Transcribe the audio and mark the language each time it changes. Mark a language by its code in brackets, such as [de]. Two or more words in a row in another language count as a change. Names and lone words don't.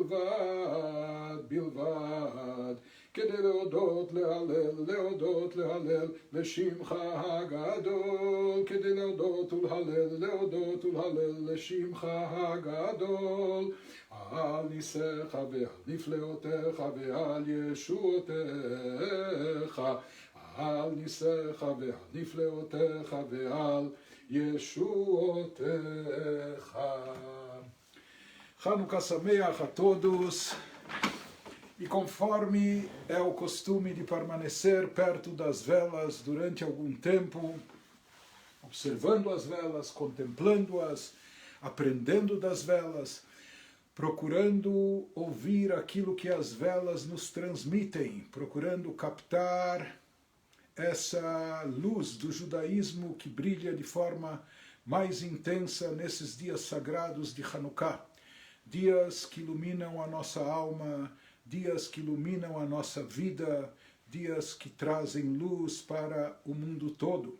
[he] בלבד, כדי להודות להלל לשמך הגדול, כדי להודות ולהלל לשמך הגדול, על ניסיך ועל נפלאותיך ועל ישועותיך, על ניסיך ועל נפלאותיך ועל ישועותיך. חנוכה שמח [pt] a todos. E conforme é o costume de permanecer perto das velas durante algum tempo, observando as velas, contemplando-as, aprendendo das velas, procurando ouvir aquilo que as velas nos transmitem, procurando captar essa luz do judaísmo que brilha de forma mais intensa nesses dias sagrados de Hanukkah, dias que iluminam a nossa alma, dias que iluminam a nossa vida, dias que trazem luz para o mundo todo.